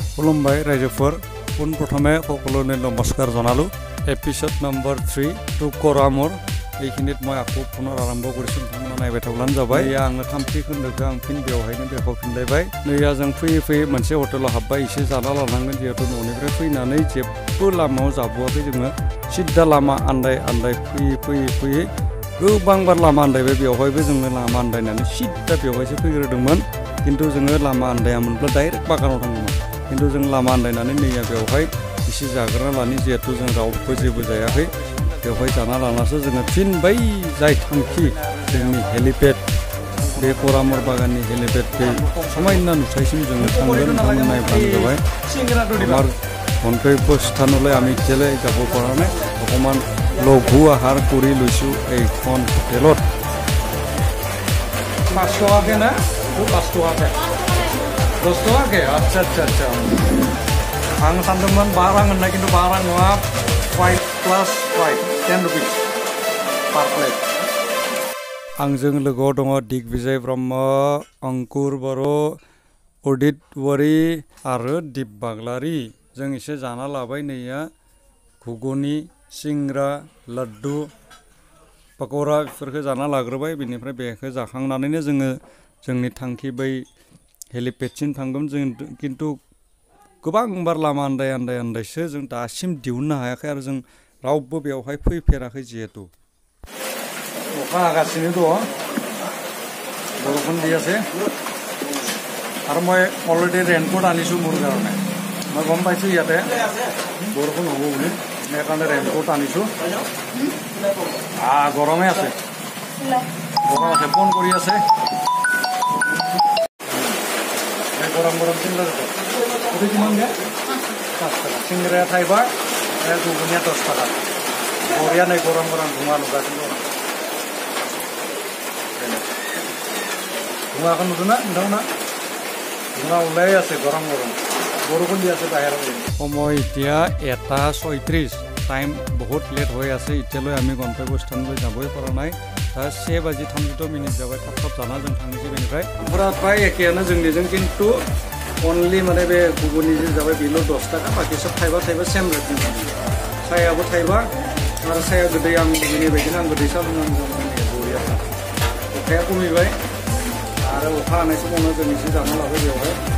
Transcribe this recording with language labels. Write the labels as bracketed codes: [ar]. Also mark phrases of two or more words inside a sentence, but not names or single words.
[brx] खुलुमबाय रायजोफोर पुन प्रथमे सकलोनो नमस्कार जनालो [en] episode number [brx] 3 टू कोरामोर [as] এইখিনিত মই আকৌ পুনৰ আৰম্ভ কৰিছো নমুনা [brx] নাইবাय थाब्लानो जाबाय आङो थामथि खोन्दोखौ आं फिन बेवहायनो देखायफिनलायबाय नैया जों फैयै मोनसे हटेलाव हाबबाय एसे जाना लानांगोन जिहेतु न'निफ्राय फैनानै जेबो लामायाव जाबोआखै जोङो सिद्दा लामा आन्दाय फैयै गोबां बार लामा आन्दायबाय बेवहायबो जोङो लामा आन्दायनानै सिद्दा बेवहायसो फैग्रोदोंमोन किन्तु जोङो लामा आन्दायामोनब्ला डाइरेक्ट बागानाव थांगौमोन किन्तु जों लामा आन्दायनानै नैया बेवहाय एसे जाग्रा लानि जिहेतु जों रावबो जेबो जायाखै बेवहाय जाना लानासो जोङो फिन बै जाय थांखि जोंनि हेलिपेड बे कोरामोर बागाननि हेलिपेड बे समायना नुथायसिम जोङो थांगोन नायब्लानो जाबाय [as] আমাৰ গন্তব্য স্থানলৈ আমি এতিয়ালৈ যাব পৰা নাই অকণমান লঘু আহাৰ কৰি লৈছোঁ এইখন হোটেলত 5 টকাকে না 5 টকাকে 10 টকাকে আচ্ছা [brx] आं सानदोंमोन 12 रां होननाय किन्तु 12 रां नङा 5 [en] plus 5 10 rupees per plate [brx] आंजों लोगोआव दङ दिग्विजय ब्रह्म अंकुर बर' उदित वरी आरो दीप बाग्लारी जों एसे जाना लाबाय नैया घुगुनि सिंग्रा लड्डु पकौड़ा बेफोरखौ जाना लाग्रोबाय बेनिफ्राय बेखौ जाखांनानैनो जोङो जोंनि थांखि बै हेलिपेडसिम थांगोन जों किन्तु गोबां बार लामा आन्दायसो जों दासिम दिहुननो हायाखै आरो जों रावबो बेवहाय फैफेराखै जिहेतु अखा हागासिनो दं बर'खुन दियासे आरो [as] মই অলৰেডি ৰেইনকোট আনিছোঁ মোৰ কাৰণে মই গম পাইছোঁ ইয়াতে বৰষুণ হ'ব বুলি সেইকাৰণে ৰেইনকোট আনিছোঁ গৰমে আছে ফোন কৰি আছে [brx] गरम चिंग्रा उदै किमान गया 5 टाका चिंग्राया थाइबा गुबुनिया 10 टाका बरिया नै गरम धुङा नुगासिनो दं धुङाखौ नुदोंना नोंथांमोना धुङा ओলাই [as] আছে गरम बरষুণ দি আছে বাহিৰত সময় এতিয়া 1:36 টাইম বহুত লেট হৈ আছে এতিয়ালৈ আমি গন্তব্যস্থানলৈ যাবই পৰা নাই [brx] दा 7:32 जाबाय थाब जाना जों थांनोसै बेनिफ्राय ओमफ्राय फ्राय एखेयानो जोंनिजों किन्तु अनलि माने बे गुबुननि जे जाबाय बेल' 10 टाका बाकी सब थाइबा सेम रेटनि सायाबो थाइबा आरो साया गोदै आं बिनि बायदिनो आं गोदै सा लोंनांगौ बरिया अखाया खमिबाय आरो अखा हानाय समावनो जों एसे जाना लाबाय बेवहाय